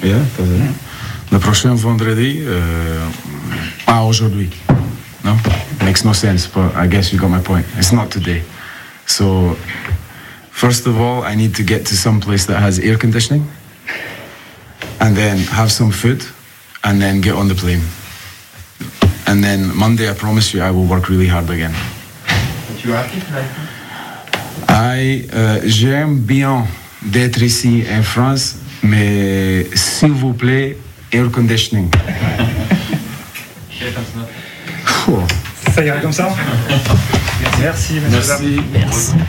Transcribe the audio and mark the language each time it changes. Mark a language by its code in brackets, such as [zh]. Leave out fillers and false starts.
[fr] Yeah, le prochain vendredi, pas aujourd'hui. [en] No? Makes no sense, but I guess you got my point. It's not today. So, first of all, I need to get to some place that has air conditioning, and then have some food, and then get on the plane. And then Monday, I promise you, I will work really hard again. Are you happy tonight? [fr] J'aime bien d'être ici en France, mais s'il vous plaît, air conditioning. Ça irait comme ça? Merci, monsieur. Merci.